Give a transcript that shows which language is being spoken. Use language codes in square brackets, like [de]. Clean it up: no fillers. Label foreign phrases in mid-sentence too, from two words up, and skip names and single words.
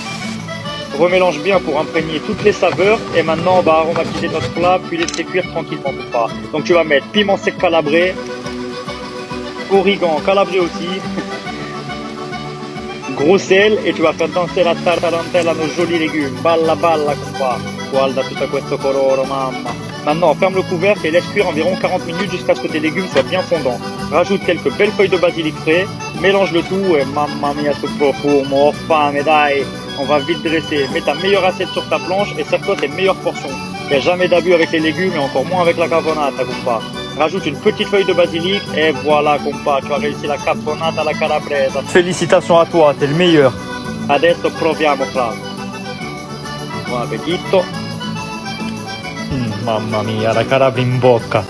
[fr] Remélange bien pour imprégner toutes les saveurs et maintenant on va aromatiser notre plat puis laisser cuire tranquillement pour pas. Donc tu vas mettre piment sec calabré, origan calabré aussi, gros sel et tu vas faire danser la tartarantella à nos jolis légumes. [it] Balla balla compa. Guarda tutto questo colore, mamma. [fr] Maintenant, ferme le couvercle et laisse cuire environ 40 minutes jusqu'à ce que tes légumes soient bien fondants. Rajoute quelques belles feuilles de basilic frais, mélange le tout et [it] mamma mia ce profumo, oh fame dai. [fr] On va vite dresser. Mets ta meilleure assiette sur ta planche et serve-toi tes meilleures portions. Il n'y a jamais d'abus avec les légumes et encore moins avec la caponata, compa. Rajoute une petite feuille de basilic et voilà, compa, tu as réussi la caponata alla calabresa. Félicitations à toi, t'es le meilleur. [it] Adesso proviamo, fra. Buon appetito. Mamma mia, la Calabria in bocca.